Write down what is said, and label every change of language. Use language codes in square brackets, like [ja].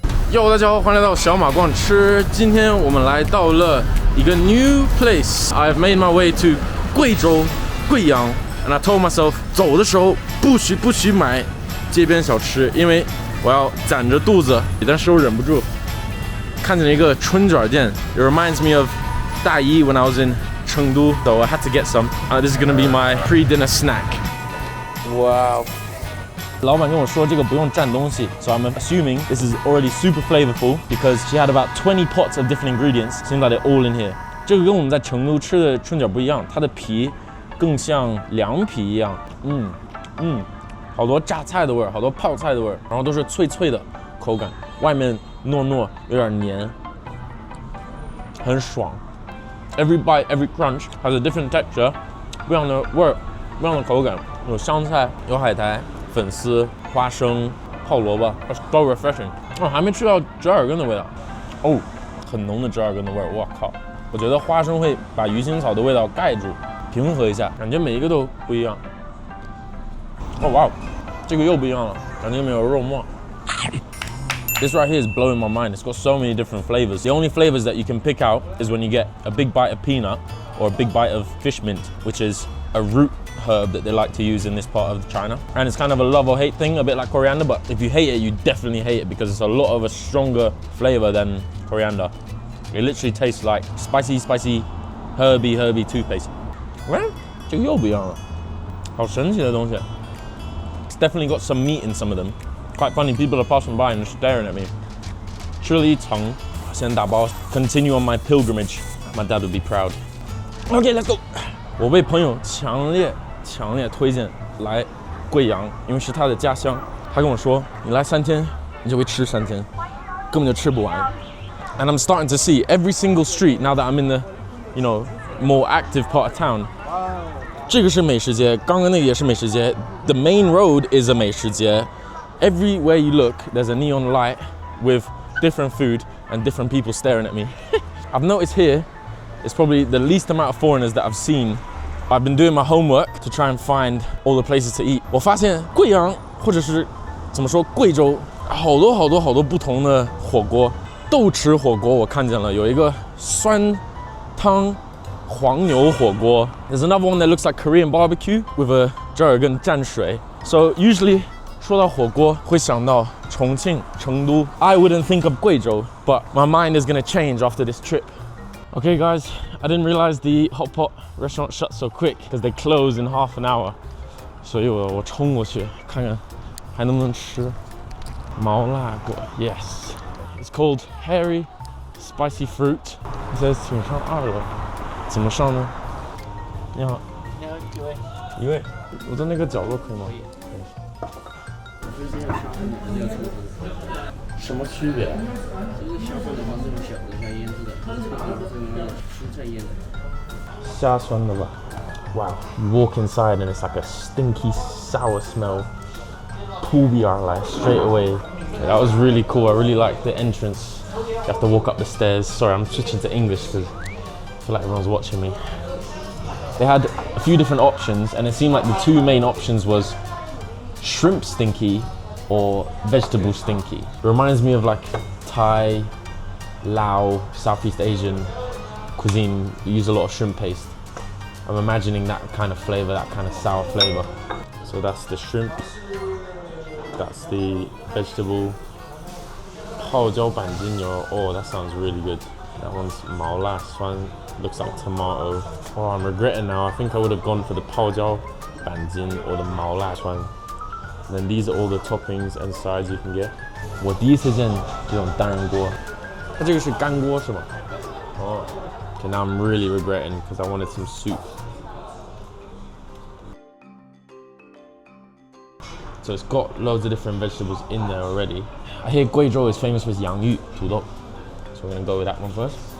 [zh] 哟，大家好，欢迎来到小马逛吃。今天我们来到了一个 [en] new place. I've made my way to [zh] 贵州贵阳 ， [en] and I told myself [zh] 走的时候不许买街边小吃，因为我要攒着肚子。但是我忍不住，看见了一个春卷店。 [en] It reminds me of 大一 when I was in 成都 so I had to get some. This is gonna be my pre-dinner snack. Wow. [zh] 老板跟我说这个不用蘸东西 [en] so I'm assuming this is already super flavorful because she had about 20 pots of different ingredients. Seems like they're all in here. [zh] 这个跟我们在成都吃的春卷不一样，它的皮更像凉皮一样。好多榨菜的味儿，好多泡菜的味儿，然后都是脆脆的口感，外面糯糯，有点黏，很爽。 [en] Every bite, every crunch has a different texture， [zh] 不一样的味儿，不一样的口感，有香菜，有海苔。粉丝、花生、泡萝卜 ， [en] It's so refreshing。 [zh] 还没吃到折耳根的味道，很浓的折耳根的味儿，我靠！我觉得花生会把鱼腥草的味道盖住，平和一下，感觉每一个都不一样。哇，这个又不一样了，感觉没有肉末。 [en] This right here is blowing my mind. It's got so many different flavors. The only flavors that you can pick out is when you get a big bite of peanut or a big bite of fish mint, which is a root herb that they like to use in this part of China. And it's kind of a love or hate thing, a bit like coriander, but if you hate it, you definitely hate it because it's a lot of a stronger flavor than coriander. It literally tastes like spicy, herby toothpaste. [zh] 这个又不一样了，好神奇的东西。 [en] It's definitely got some meat in some of them. Quite funny, people are passing by and staring at me. [zh] 吃了一层，先打包 [en] continue on my pilgrimage. My dad would be proud. Okay, let's go. [zh] 我被朋友强烈推荐来贵阳，因为是他的家乡。他跟我说，你来3天，你就会吃3天，根本就吃不完。 [en] And I'm starting to see every single street now that I'm in the, more active part of town. [zh] 这个是美食街，刚刚那个也是美食街。 [en] The main road is a 美食街。 Everywhere you look, there's a neon light with different food and different people staring at me. I've noticed here, it's probably the least amount of foreigners that I've seen. I've been doing my homework to try and find all the places to eat. [zh] 我发现贵阳或者是怎么说贵州，好多不同的火锅。豆豉火锅我看见了，有一个酸汤黄牛火锅。 [en] There's another one that looks like Korean barbecue with a 折耳根蘸水。 So usually [zh] 说到火锅会想到重庆、成都。 [en] I wouldn't think of 贵州, but my mind is gonna change after this trip. Okay guys, I didn't realize the hot pot restaurant shut so quick because they close in half an hour. [zh] 所以我冲过去看看还能不能吃毛辣果。 [en] Yes, it's called hairy spicy fruit. It says [zh] 请上2楼，怎么上呢？你好，你好，一位，我在那个角落可以吗？什么区别？这个小份的话，这种小的像腌制的，这个蔬菜腌的。虾酸的吧 ？Wow! [en] You walk inside and it's like a stinky, sour smell. [zh] 扑鼻而来 [en] straight away. Yeah, that was really cool. I really liked the entrance. You have to walk up the stairs. Sorry, I'm switching to English because I feel like everyone's watching me. They had a few different options, and it seemed like the two main options was shrimp stinky or vegetable stinky. It reminds me of like Thai, Lao, Southeast Asian cuisine. You use a lot of shrimp paste. I'm imagining that kind of flavor, that kind of sour flavor. So that's the shrimp. That's the vegetable. [zh] 泡椒板筋牛. [en] Oh, that sounds really good. That one's 毛辣酸. Looks like tomato. Oh, I'm regretting now. I think I would have gone for the 泡椒板筋 or the 毛辣酸. And then these are all the toppings and sides you can get. [zh] 我第一次见这种单人锅，它这个是干锅是吗？ [en] 哦 ，Okay, now I'm really regretting because I wanted some soup. So it's got loads of different vegetables in there already. I hear Guizhou is famous for its 洋芋土豆, so we're gonna go with that one first.